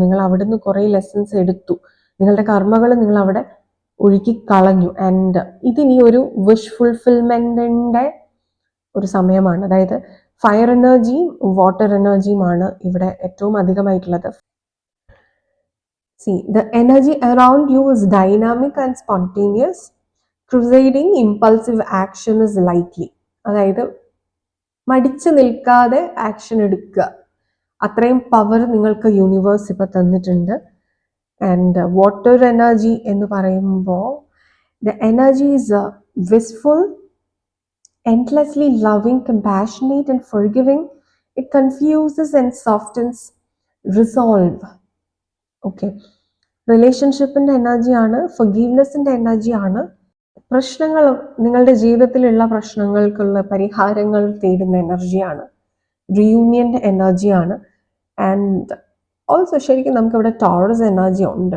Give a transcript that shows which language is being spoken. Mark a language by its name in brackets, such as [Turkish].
[Malayalam] നിങ്ങൾ അവിടുന്ന് കുറേ ലെസൺസ് എടുത്തു, നിങ്ങളുടെ കർമ്മകൾ നിങ്ങൾ അവിടെ ഒഴുക്കി കളഞ്ഞു. ആൻഡ് ഇതിനി ഒരു വിഷ് ഫുൾഫിൽമെന്റിന്റെ ഒരു സമയമാണ്. അതായത് ഫയർ എനർജിയും വാട്ടർ എനർജിയുമാണ് ഇവിടെ ഏറ്റവും അധികമായിട്ടുള്ളത്. [English] See, the energy around you is dynamic and spontaneous. Crusading impulsive action is likely. [Malayalam] അതായത് മടിച്ചു നിൽക്കാതെ ആക്ഷൻ എടുക്കുക, അത്രയും പവർ നിങ്ങൾക്ക് യൂണിവേഴ്സ് ഇപ്പൊ തന്നിട്ടുണ്ട്. [English] and water energy [Malayalam] എന്ന് പറയുമ്പോൾ [English] The energy is wishful, endlessly loving, compassionate and forgiving. It confuses and softens resolve. [Malayalam] Okay, റിലേഷൻഷിപ്പിന്റെ എനർജിയാണ്, ഫൊർഗീവ്നെസ്സിന്റെ എനർജിയാണ്. പ്രശ്നങ്ങൾ, നിങ്ങളുടെ ജീവിതത്തിലുള്ള പ്രശ്നങ്ങൾക്കുള്ള പരിഹാരങ്ങൾ തേടുന്ന എനർജിയാണ്, റിയൂണിയന്റെ എനർജിയാണ്. ആൻഡ് ഓൾസോ ശരിക്കും നമുക്ക് ഇവിടെ ടോറസ് എനർജി ഉണ്ട്.